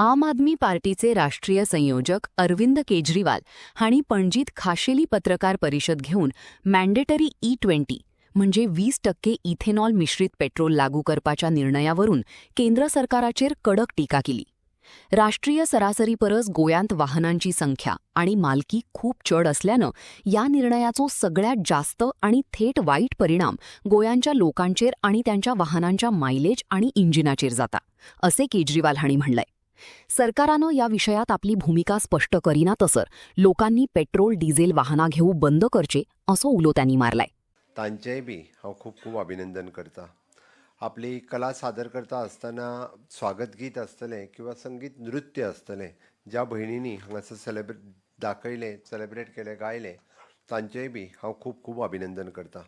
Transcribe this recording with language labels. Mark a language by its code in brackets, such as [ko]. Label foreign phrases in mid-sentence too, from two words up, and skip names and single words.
[kok] आदमी पार्टीचे राष्ट्रीय संयोजक अरविंद केजरीवाल हांणी पणजीत खाशेली पत्रकार परिषद घेऊन मॅन्डेटरी E20 म्हणजे 20% इथेनॉल मिश्रित पेट्रोल लागू करपाच्या निर्णयावरून केंद्र सरकाराचेर कडक टीका केली. राष्ट्रीय सरासरीपरस गोयांत वाहनांची संख्या आणि मालकी खूप चढ असल्यानं या निर्णयाचो सगळ्यात जास्त आणि थेट वाईट परिणाम गोयांच्या लोकांचेर आणि त्यांच्या वाहनांच्या मायलेज आणि इंजिनाचेर जाता, असे केजरीवाल हांणी म्हणलंय. सरकारानं या विषयात आपली भूमिका स्पष्ट करिना तसर लोकांनी पेट्रोल डिझेल वाहना घेऊ बंद करचे असो उलो त्यांनी मारलाय. तांचेय बी हांव खूब खूब अभिनंदन करता. आपली कला सादर करता आसतना स्वागत गीत आसतलें किंवा संगीत नृत्य आसतलें, ज्या भयणींनी हांगासर सेलिब्रेट केलें गायलें, तांचेय बी हांव खूब खूब अभिनंदन करता.